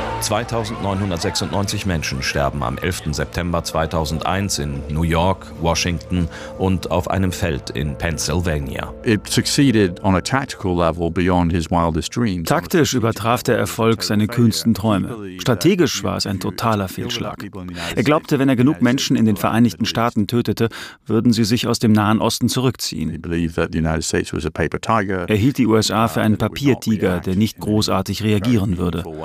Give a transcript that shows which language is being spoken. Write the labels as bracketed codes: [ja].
[de] 2.996 Menschen sterben am 11. September 2001 in New York, Washington und auf einem Feld in Pennsylvania. [en] It succeeded on a tactical level beyond his wildest dreams. [de] Taktisch übertraf der Erfolg seine kühnsten Träume. Strategisch war es ein totaler Fehlschlag. Er glaubte, wenn er genug Menschen in den Vereinigten Staaten tötete, würden sie sich aus dem Nahen Osten zurückziehen. Er hielt die USA für einen Papiertiger, der nicht großartig reagieren würde.